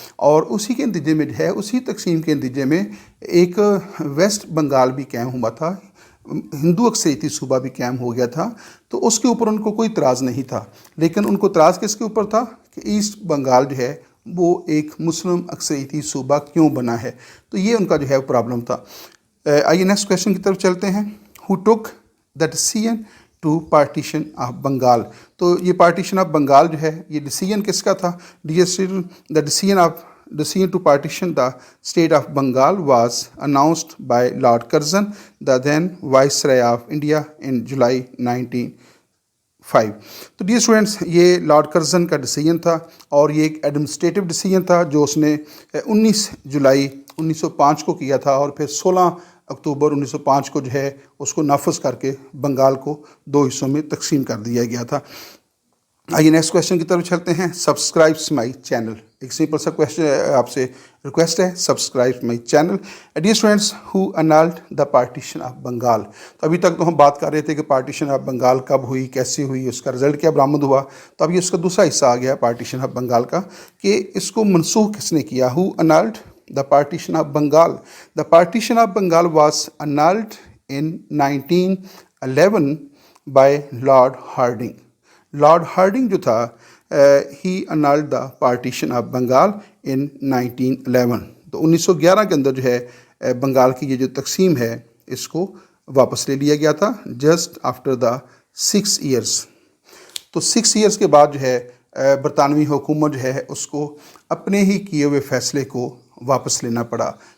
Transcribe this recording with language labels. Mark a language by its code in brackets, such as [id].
[ur] اور اسی کے نتیجے میں جو ہے، اسی تقسیم کے نتیجے میں ایک ویسٹ بنگال بھی قائم ہوا تھا، ہندو اکثریتی صوبہ بھی قائم ہو گیا تھا. تو اس کے اوپر ان کو کوئی اعتراض نہیں تھا، لیکن ان کو اعتراض کس کے اوپر تھا کہ ایسٹ بنگال جو ہے وہ ایک مسلم اکثریتی صوبہ کیوں بنا ہے. تو یہ ان کا جو ہے پرابلم تھا. آئیے نیکسٹ کویشچن کی طرف چلتے ہیں. [en] Who took the decision to partition of Bengal. [ur] تو یہ پارٹیشن آف بنگال جو ہے یہ ڈیسیژن کس کا تھا؟ [en] The decision to partition the state of Bengal was announced by Lord Curzon, the then viceroy of India, in July 1905. [ur] تو ڈیئر اسٹوڈنٹس, یہ لارڈ کرزن کا ڈیسیژن تھا اور یہ ایک ایڈمنسٹریٹو ڈیسیژن تھا جو اس نے 19 جولائی 1905 کو کیا تھا, اور پھر 16 اکتوبر 1905 کو جو ہے اس کو نافذ کر کے بنگال کو 2 حصوں میں تقسیم کر دیا گیا تھا. آئیے نیکسٹ کویشچن کی طرف چلتے ہیں. [en] Subscribes my channel. [ur] ایک سمپل سا کویشچن آپ سے ریکویسٹ ہے, [en] Subscribe my channel. [ur] Dear students, [en] Who annulled the partition of Bengal. [ur] تو ابھی تک تو ہم بات کر رہے تھے کہ پارٹیشن آف بنگال کب ہوئی, کیسے ہوئی, اس کا رزلٹ کیا برآمد ہوا. تو اب یہ اس کا دوسرا حصہ آ گیا پارٹیشن آف بنگال کا, کہ اس کو منسوخ کس نے کیا. [en] Who annulled the partition of Bengal. The partition of Bengal was annulled in 1911 by Lord Hardinge. Lord Hardinge جو تھا, he annulled the partition of Bengal in 1911. [ur] تو 1911 کے اندر جو ہے بنگال کی یہ جو تقسیم ہے اس کو واپس لے لیا گیا تھا, [en] just after the 6 years. [ur] تو 6 years کے بعد جو ہے برطانوی حکومت جو ہے اس کو اپنے ہی کیے ہوئے فیصلے کو واپس لینا پڑا.